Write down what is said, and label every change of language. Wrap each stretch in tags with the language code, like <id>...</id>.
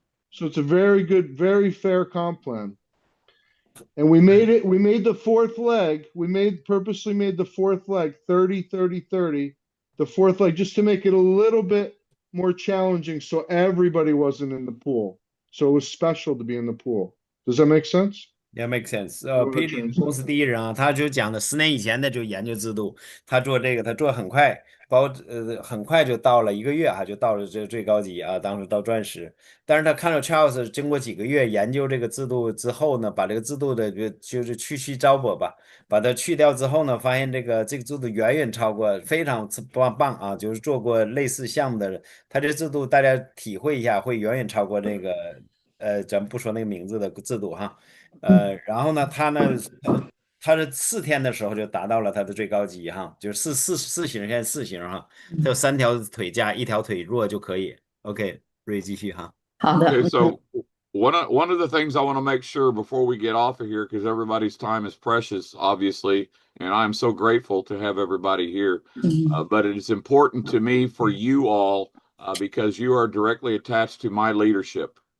<en>So it's a very good, very fair comp plan. And we made it, we made the fourth leg. Purposely made the fourth leg 30, 30, 30. The fourth leg just to make it a little bit more challenging so everybody wasn't in the pool. So it was special to be in the pool. Does that make sense? Yeah, make sense. You wanna</en> <zh>霹雳是</zh> <en>translate?</en> <zh>公司第一人啊，他就讲的10年以前的就研究制度，他做这个，他做很快，很快就到了1个月哈，就到了这最高级啊，当时到钻石。但是他看到 Charles 经过几个月研究这个制度之后呢，把这个制度的就是去糟粕吧，把它去掉之后呢，发现这个制度远远超过，非常棒啊，就是做过类似项目的人，他这制度大家体会一下，会远远超过那个咱们不说那个名字的制度哈。然后呢，他是4天的时候就达到了他的最高级哈，就是四型，现在4型哈，他有3条腿加1条腿弱就可以。 OK，瑞继续哈。好的。</zh> <en>Okay, so one of the things I want to make sure before we get off of here, because everybody's time is precious, obviously, and I'm so grateful to have everybody here. But it is important to me for you all because you are directly attached to my leadership.</en>